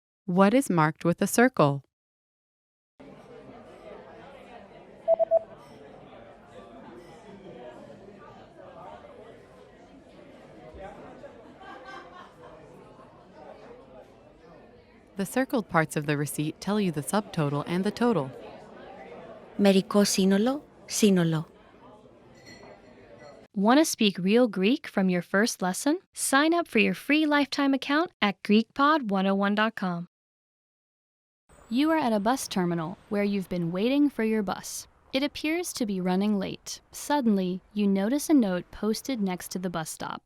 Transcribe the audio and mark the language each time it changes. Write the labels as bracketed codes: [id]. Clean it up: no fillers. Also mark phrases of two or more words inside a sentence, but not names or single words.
[en] What is marked with a circle? The circled parts of the receipt tell you the subtotal and the total. [el] Μερικό σύνολο, σύνολο. [en] Want to speak real Greek from your first lesson? Sign up for your free lifetime account at GreekPod101.com. You are at a bus terminal where you've been waiting for your bus. It appears to be running late. Suddenly, you notice a note posted next to the bus stop.